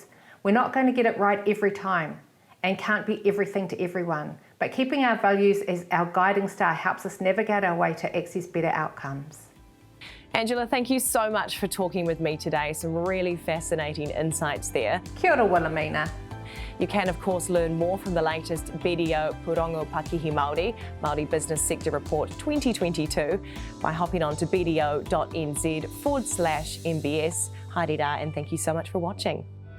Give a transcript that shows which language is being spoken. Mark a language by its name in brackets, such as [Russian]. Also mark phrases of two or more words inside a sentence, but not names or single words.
[English] We're not going to get it right every time and can't be everything to everyone, but keeping our values as our guiding star helps us navigate our way to access better outcomes. Angela, thank you so much for talking with me today. Some really fascinating insights there. [Māori] Kia ora, Wilhelmina. [English] You can, of course, learn more from the latest BDO Pūrongo Pākihi Māori, Māori Business Sector Report 2022 by hopping on to bdo.nz/MBS. [Māori] Haere rā, [English] and thank you so much for watching.